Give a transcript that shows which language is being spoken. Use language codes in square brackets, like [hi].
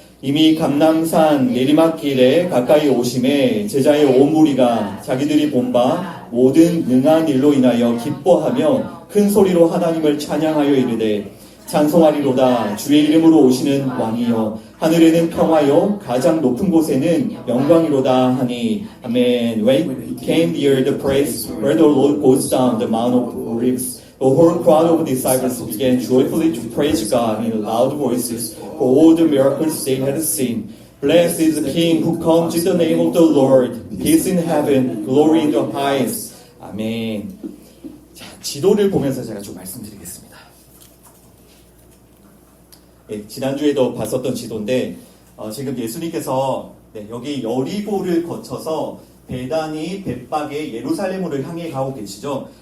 [ko] 이미 감람산 내리막길에 가까이 오심에 제자의 온 무리가 자기들이 본 바 모든 능한 일로 인하여 기뻐하며 큰 소리로 하나님을 찬양하여 이르되 찬송하리로다 주의 이름으로 오시는 왕이여 하늘에는 평화요 가장 높은 곳에는 영광이로다 하니 아멘. [en] When it came near the place where the Lord goes down the Mount of Olives, the whole crowd of disciples began joyfully to praise God in loud voices for all the miracles they had seen. Blessed is the King who comes in the name of the Lord. Peace in heaven, glory in the highest. 아멘. [ko] 자, 지도를 보면서 제가 좀 말씀드리겠습니다. 네, 지난주에도 봤었던 지도인데 지금 예수님께서 여기 여리고를 거쳐서 베다니, 벳박에 예루살렘으로 향해 가고 계시죠.